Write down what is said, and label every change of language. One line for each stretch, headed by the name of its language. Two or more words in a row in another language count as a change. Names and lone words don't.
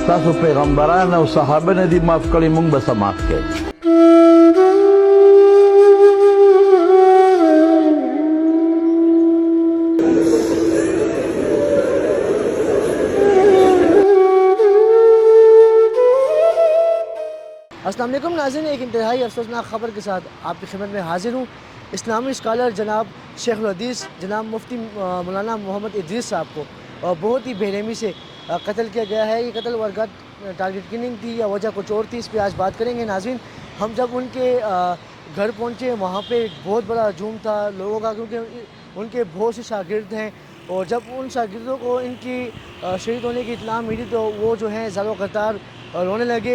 Pashto: ستاسو پیغمبران او صحابه نه دي معاف کړي، مونږ به څه معاف کړي.
Urdu: السلام علیکم ناظرین، ایک انتہائی افسوسناک خبر کے ساتھ آپ کی خدمت میں حاضر ہوں. اسلامی اسکالر جناب شیخ الحدیث جناب مفتی مولانا محمد ادریس صاحب کو بہت ہی بے رحمی سے قتل کیا گیا ہے. یہ قتل واقعات
English: target killing
Urdu: تھی یا وجہ کچھ اور تھی، اس پہ آج بات کریں گے. ناظرین، ہم جب ان کے گھر پہنچے وہاں پہ ایک بہت بڑا ہجوم تھا لوگوں کا، کیونکہ ان کے بہت سے شاگرد ہیں، اور جب ان شاگردوں کو ان کی شہید ہونے کی اطلاع ملی تو وہ جو ہیں زار و قطار رونے لگے.